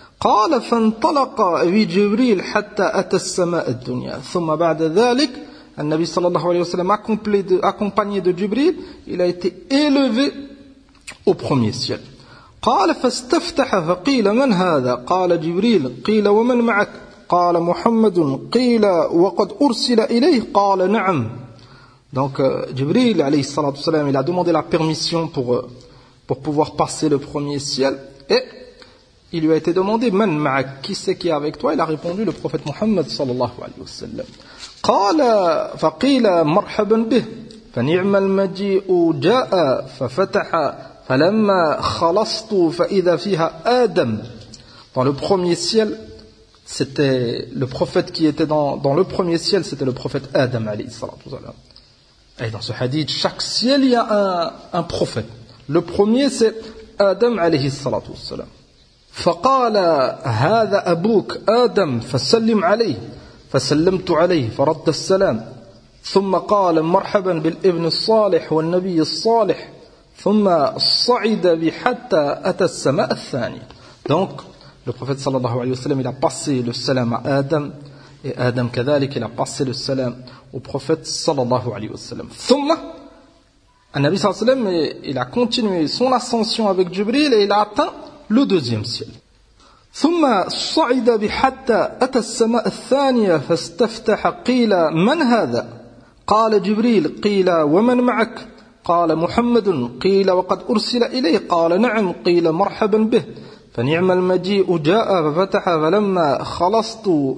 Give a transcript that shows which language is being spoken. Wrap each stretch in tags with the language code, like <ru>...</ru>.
<ar>قال فانطلق بجبريل حتى أتى السماء الدنيا ثم بعد ذلك النبي صلى الله عليه وسلم</ar> <fr>accompagné de Jibril il a été élevé au premier ciel.</fr> <ar>قال فاستفتح فقيل من هذا قال جبريل قيل ومن معك قال محمد قيل وقد أرسل إليه قال نعم</ar> <fr>donc Jibril</fr> <ar>عليه الصلاة والسلام</ar> <fr>il a demandé la permission pour pouvoir passer le premier ciel et il lui a été demandé</fr> <ar>من معك</ar> <fr>qui c'est qui est avec toi il a répondu le prophète محمد صلى الله عليه وسلم</fr> <ar>قال فقيل مرحبا به فنعم المجيء جاء ففتح فلما خلصت فإذا فيها آدم</ar> <fr>dans le premier ciel c'était le prophète qui était dans le premier ciel, c'était le prophète Adam alayhi salatu wasalam. Et dans ce hadith, chaque ciel il y a un prophète. Le premier c'est Adam alayhi salatu wasalam.</fr> <ar>فقال هذا أبوك آدم فسلم عليه فسلمت عليه فرد السلام ثم قال مرحبا بالابن الصالح والنبي الصالح ثم صعد بحتى أتى السماء الثانية.</ar> <fr>Donc le prophète sallallahu alayhi wa sallam, il a passé le salam à Adam, et Adam كذلك, il a passé le salam au prophète sallallahu alayhi wa sallam. Thumma, un Nabi sallallahu alayhi wa sallam, il a continué son ascension avec Jibril et il a atteint le deuxième ciel.</fr> <ar>ثم صعد بحتى أتى السماء الثانية فاستفتح قيل من هذا؟ قال جبريل قيل ومن معك؟ قال محمد قيل وقد أرسل إليه؟ قال نعم قيل مرحبا به فنعم المجيء جاء ففتح فلما خلصت</ar>